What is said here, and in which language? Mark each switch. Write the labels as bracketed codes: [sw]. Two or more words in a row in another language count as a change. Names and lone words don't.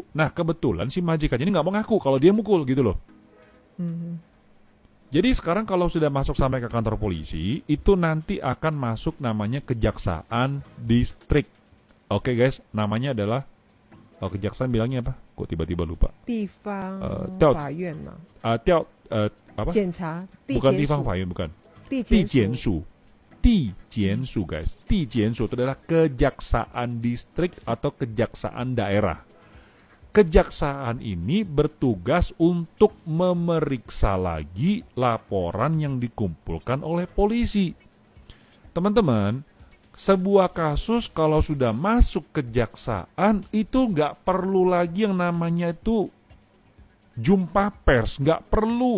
[id] Nah kebetulan si majikannya ini nggak mau ngaku kalau dia mukul gitu loh. Jadi sekarang kalau sudah masuk sampai ke kantor polisi, itu nanti akan masuk namanya kejaksaan distrik. Oke guys, namanya adalah kejaksaan bilangnya apa? Kok tiba-tiba lupa? [zh] 地方调法院嘛， [id] apa? [zh] 检察地 [id] Bukan [zh] 检地方署法院, bukan. 地 [id] Di [zh] 检署 [id] Jiansu. Di Jiansu guys. Di Jiansu itu adalah kejaksaan distrik atau kejaksaan daerah. Kejaksaan ini bertugas untuk memeriksa lagi laporan yang dikumpulkan oleh polisi. Teman-teman, sebuah kasus kalau sudah masuk kejaksaan itu nggak perlu lagi yang namanya itu jumpa pers, nggak perlu.